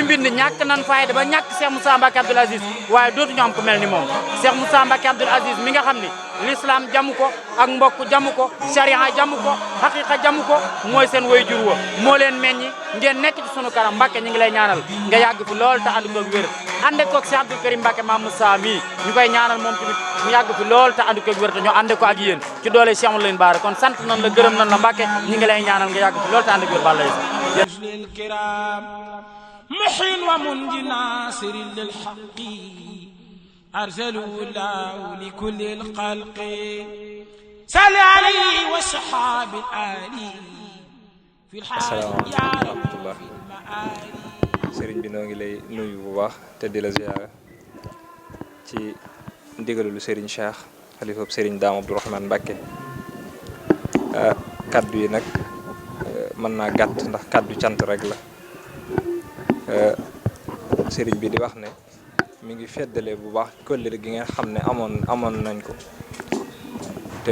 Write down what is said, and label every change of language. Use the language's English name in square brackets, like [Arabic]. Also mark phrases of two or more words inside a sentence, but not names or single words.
[Wolof] mbind ñàkk nan fayda ba ñàkk Cheikh Moussa Mbacké Abdoul Aziz waaye dootuñu am ku mel ni moom Cheikh Moussa Mbacké Abdoul Aziz mi nga xam ni l'islam jamu ko ak mbokk jamu ko sharia jamu ko haqiqa jamu ko mooy seen wayjur wa moo leen meññi ngeen nekk ci sunu kanam Mbacké ñu ngi lay ñaanal nga yàgg fi lool te ànd ko ak wér ànd ko ak Cheikh Abdoul Karim Mbacké Mame Moussa mi ñu koy ñaanal moom tamit mu yàgg fi lool te ànd ko ak wér te ñu ànd ko ak yéen ci doole Cheikh Amadou Lamine Bara kon sant nan la gërëm nan la Mbacké ñu ngi lay ñaanal nga yàgg fi lool te ànd ak wér Balla Issa [Arabic] محين ومنجي ناصر للحق أرسلوا الله لكل الخلق صل عليه والصحاب الآلي في الحال يا رب [Wolof] sëriñ bi noo ngi lay nuyu bu baax te di la ziyaara ci ndigalulu sëriñ Cheikh xalifab sëriñ Dame Abdourahmane Mbacké kaddu yi nag mën naa gàtt ndax kaddu cant rek la sëriñ bi di wax ne mi ngi feddale bu baax kóllëre gi nga xam ne amoon nañ ko te